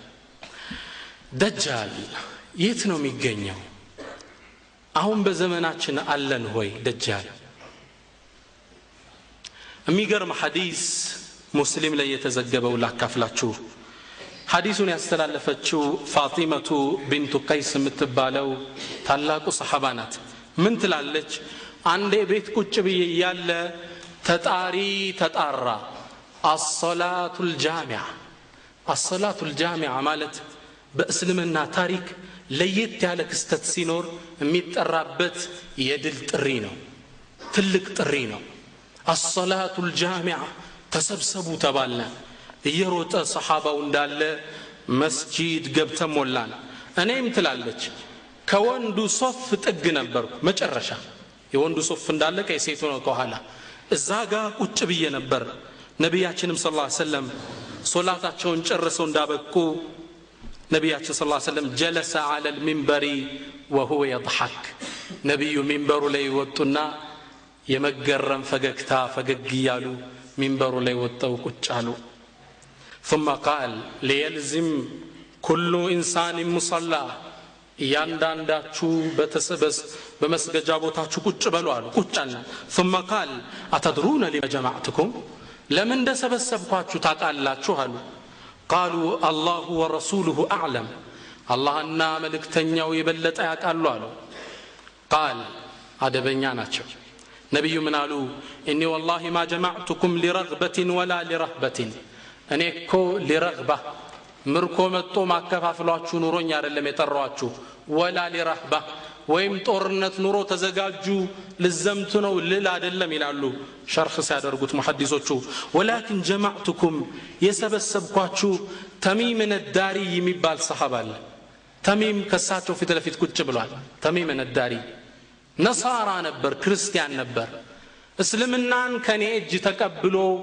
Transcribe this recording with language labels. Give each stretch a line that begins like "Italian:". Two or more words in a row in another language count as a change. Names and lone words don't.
Amharic: ደጃል የት ነው የሚገኘው አሁን በዘመናችን አለን ሆይ ደጃል የሚገርም ሐዲስ ሙስሊም ላይ የተዘገበው ላካፍላችሁ ሐዲሱን ያስተላለፈችው ፋጢማቱ ቢንቱ ቀይስ የምትባለው ታላቁ ሰሃባ ናት ምን ትላለች አንዴ ቤት ቁጭ ብዬ ያለ ተጣሪ ተጣራ الصلاة الجامعة ማለት በእስልምና ታሪክ ለየት ያለ ክስተት ሲኖር የሚጠራበት የድል ጥሪ ነው ትልቅ ጥሪ ነው
Arabic: الصلاة الجامعة
Amharic: ተሰብሰቡ ተባልና እየሮጠ ሰሃባው እንዳለ መስጂድ ገብተን ሞላን እኔም ትላለች ከወንዱ ሶፍ ጥግ ነበር መጨረሻ የወንዱ ሶፍ እንዳለ ከሴቱ ነው ከኋላ እዛ ጋር ቁጭ ብዬ ነበር ነብያችንም ሰለላሁ ዐለይሂ ወሰለም ሶላታቸውን ጨርሰው እንዳበቁ ነብያችን ሰለላሁ ዐለይሂ ወሰለም
Arabic: جلس على المنبر وهو يضحك
Amharic: ነብዩ ሚንበሩ ላይ ወጡና የመገረም ፈገግታ ፈገግ ይያሉ ሚንበሩ ላይ ወጣው ቁጭ አሉ
Arabic: ثم قال ليلزم كل انسان مصلى
Amharic: ያንዳንዳችሁ በተሰበስ በመስገጃ ቦታችሁ ቁጭ በሉ አሉ ቁጭና
Arabic: ثم قال اتدرون لما جمعتكم
Amharic: ለምን እንደሰበሰብኳችሁ ታውቃላችሁ አሉ قالوا
Arabic: الله ورسوله اعلم
Amharic: አላህና መልእክተኛው የበለጠ ያውቃሉ አሉ قال አደበኛ ናቸው ነብዩ ምን አሉ
Arabic: اني والله ما جمعتكم لرغبه ولا لرهبه
Amharic: እኔ እኮ ሊረግባ ምርኮ መጥቶ ማከፋፍሏችሁ ኑሮኝ አይደለም የጠራዋችሁ
Arabic: ولا للرهبة
Amharic: ወይም ጦርነት ኑሮ ተዘጋጁ ለዘምቱ ነው ልል አይደለም ይላሉ ሸርህ ሲያደርጉት ሙሐዲሶቹ
Arabic: ولكن جمعتكم
Amharic: የሰበሰብኳችሁ ተሚም ነዳሪ የሚባል ሰሃባ አለ ተሚም ከሳቸው ፊት ለፊት ቁጭ ብሏል ተሚም ነዳሪ ነሳራ ነበር ክርስቲያን ነበር እስልምናን ከኔ እጅ ተቀብሎ